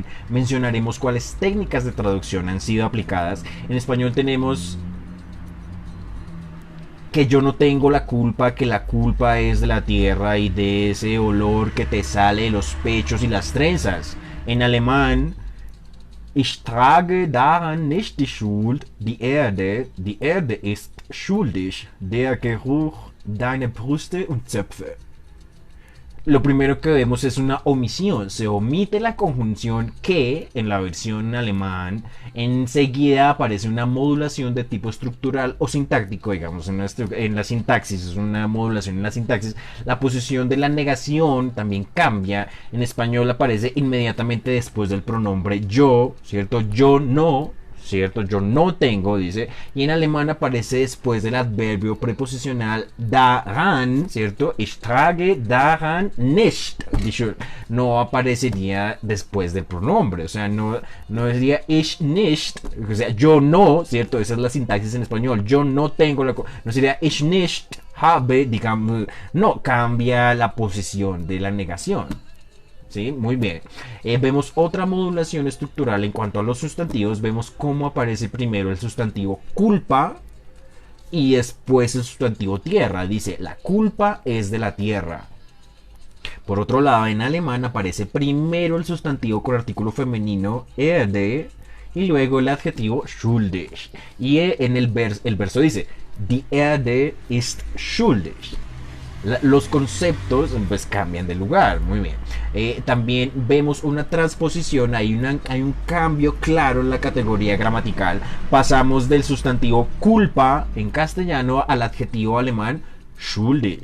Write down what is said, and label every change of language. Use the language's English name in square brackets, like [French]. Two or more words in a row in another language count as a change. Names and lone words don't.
[Spanish] Mencionaremos cuáles técnicas de traducción han sido aplicadas. En español tenemos que yo no tengo la culpa, que la culpa es de la tierra y de ese olor que te sale de los pechos y las trenzas. En alemán, [German] ich trage daran nicht die Schuld, die Erde ist schuldig, der Geruch deiner Brüste und Zöpfe. [Spanish] Lo primero que vemos es una omisión, se omite la conjunción que en la versión alemán, enseguida aparece una modulación de tipo estructural o sintáctico, digamos, en la sintaxis, es una modulación en la sintaxis. La posición de la negación también cambia, en español aparece inmediatamente después del pronombre yo, ¿cierto? Yo no, ¿cierto? Yo no tengo, dice, y en alemán aparece después del adverbio preposicional daran, ¿cierto? [German] Ich trage daran nicht. [Spanish] No aparecería después del pronombre, o sea, no sería [German] ich nicht, [Spanish] o sea, yo no, ¿cierto? Esa es la sintaxis en español, yo no tengo no sería [German] ich nicht habe, [Spanish] digamos, no, cambia la posición de la negación. ¿Sí? Muy bien. Vemos otra modulación estructural en cuanto a los sustantivos. Vemos cómo aparece primero el sustantivo culpa y después el sustantivo tierra. Dice, la culpa es de la tierra. Por otro lado, en alemán aparece primero el sustantivo con artículo femenino Erde y luego el adjetivo schuldig. Y en el verso dice, [German] die Erde ist schuldig. [Spanish] Los conceptos pues cambian de lugar, muy bien. También vemos una transposición, hay un cambio claro en la categoría gramatical. Pasamos del sustantivo culpa en castellano al adjetivo alemán schuldig.